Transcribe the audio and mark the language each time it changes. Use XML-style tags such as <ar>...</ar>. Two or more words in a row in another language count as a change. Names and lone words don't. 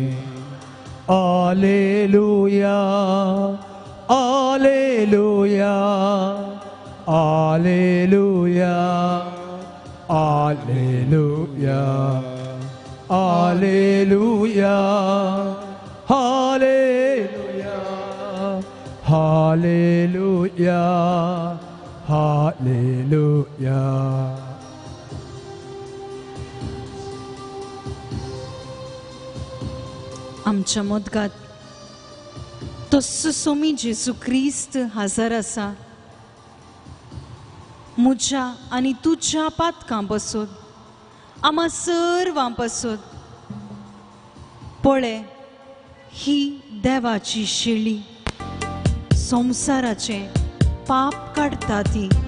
<kn>ಆಲೇಲೂಯಾ ಆಲೇಲೂಯಾ ಆಲೇಲೂಯಾ ಆಲೇಲೂಯಾ ಆಲೇಲೂಯಾ ಹಾಲೇಲೂಯಾ ಹಾಲೇಲೂಯಾ ಹಾಲೇಲೂಯಾ.</kn> <kok>आमच्या मोदगात तस्सो सोमी जेजू क्रिस्त हजर आसा. म्हज्या आनी तुज्या पातकां बसून आम्हा सर्वां बसून पळय, ही देवाची शेळी संवसाराचे पाप काडटा ती.</kok>